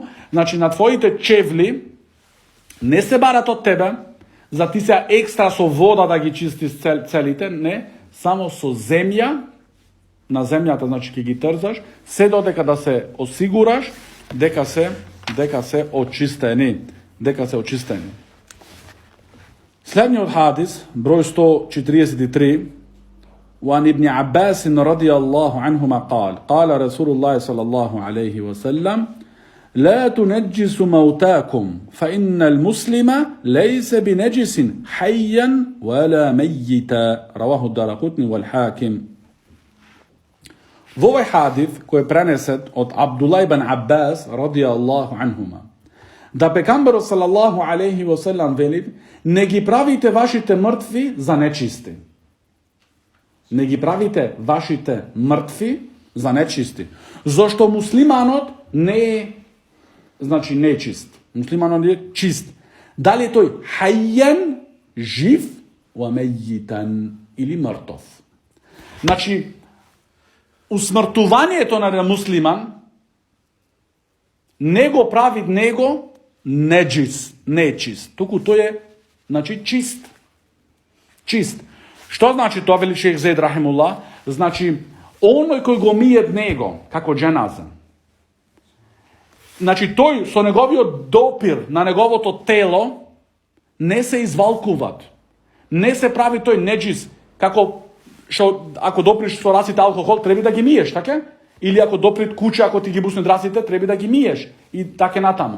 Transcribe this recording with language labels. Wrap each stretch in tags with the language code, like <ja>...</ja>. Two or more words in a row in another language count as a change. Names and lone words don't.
<mk>Значи на твоите чевли не се барат од тебе, за ти се екстра со вода да ги чистиш целите, не, само со земја, на земјата, значи ќе ги трзаш, се додека да се осигураш дека се очистени. Следниот хадис, број 143,</mk> <ar>وعن ابن عباس رضي الله عنهما قال رسول الله صلى الله عليه وسلم لا تنجسوا موتاكم فإن المسلم ليس بنجس حيا ولا ميتا رواه الدارقطني والحاكم.</ar> <mk>Во овој хадис кој е пренесет од Абдулlah ибн Аббас</mk> <ar>رضي الله عنهما,</ar> <mk>да пегамберот</mk> <ar>صلى الله عليه وسلم</ar> <mk>вели: не ги правите вашите мртви за нечисти. Не ги правите вашите мртви за нечисти. Зошто муслиманот не е, значи нечист. Муслиманот е чист. Дали е тој хајен, жив,</mk> <ar>وميتا</ar> <mk>или мртов. Значи, усмртувањето на муслиман не го прави него nečist. Туку to je, znači čist. Čist. Što znači to, veli šejh Zaid rahimullah? Znači, onoj koji go mije dnego, kako dženaza. Znači, той со неговиот допир на неговото тело не се извалкуват. Не се прави тој неджис, како што ако доприш со расите алкохол, треба да ги миеш, така? Или ако доприт куче, ако ти ги бусне расите, треба да ги миеш. И така натаму.</mk>